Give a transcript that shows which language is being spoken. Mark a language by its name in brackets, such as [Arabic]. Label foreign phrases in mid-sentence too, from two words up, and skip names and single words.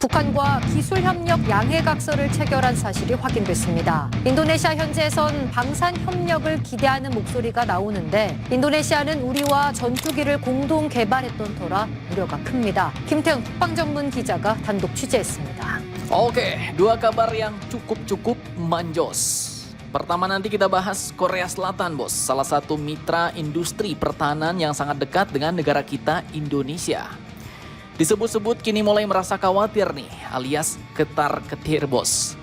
[Korean] 북한과 기술 협력 양해각서를 체결한 사실이 확인됐습니다. 인도네시아 현지에선 방산 협력을 기대하는 목소리가 나오는데 인도네시아는 우리와 전투기를 공동 개발했던 터라 우려가 큽니다. 김태훈 국방전문 기자가 단독 취재했습니다. [Indonesian] Oke, dua kabar yang cukup manjos. Pertama nanti kita bahas Korea Selatan, bos. Salah satu mitra industri pertahanan yang sangat dekat dengan negara kita, Indonesia. Disebut-sebut kini mulai merasa khawatir nih, alias ketar-ketir, bos.